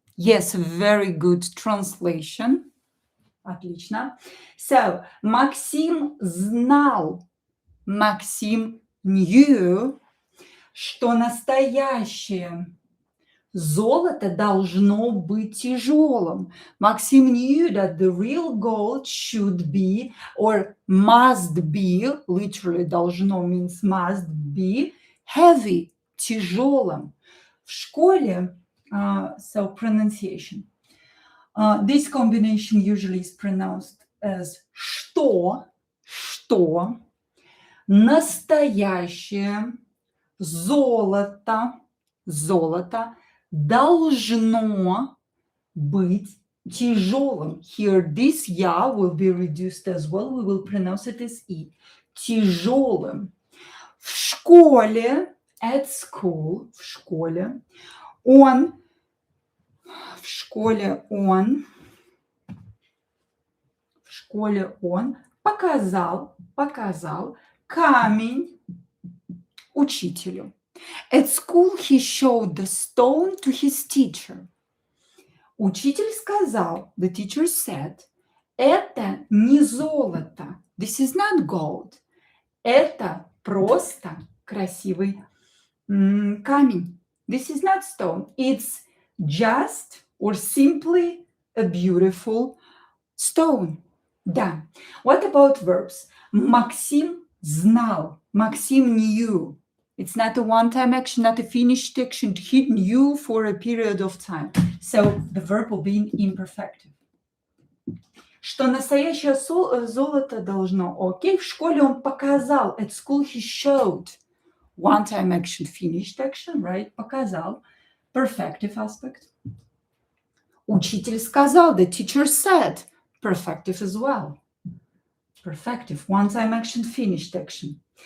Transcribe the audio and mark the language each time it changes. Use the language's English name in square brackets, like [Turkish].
[English] Yes, very good translation. [Russian] Отлично. [English] So, [Russian] Максим знал, [English] Максим knew, [Russian] что настоящее золото должно быть тяжелым. [English] Максим knew that the real gold should be or must be, literally должно means must be, heavy, тяжелым. [Russian] В школе, [English] so pronunciation. This combination usually is pronounced as [Russian] что настоящее золото должно быть тяжелым. [English] Here this ya will be reduced as well. We will pronounce it as e. [Russian] Тяжелым. В школе, [English] at school, [Russian] в школе он показал камень учителю. [English] At school he showed the stone to his teacher. [Russian] Учитель сказал, [English] the teacher said, [Russian] это не золото. [English] This is not gold. [Russian] Это просто красивый камень. [English] This is not stone. It's just or simply a beautiful stone. [Russian] Да. [English] What about verbs? [Russian] Максим знал. [English] Максим knew. It's not a one-time action, not a finished action. He knew for a period of time. So the verb will be imperfective. [Russian] Что настоящее золото должно. Окей, в школе он показал. [English] At school he showed. One-time action, finished action, right? [Russian] Показал. [English] Perfective aspect. [Russian] Учитель сказал. [English] The teacher said. Perfective as well. Perfective. One-time action, finished action.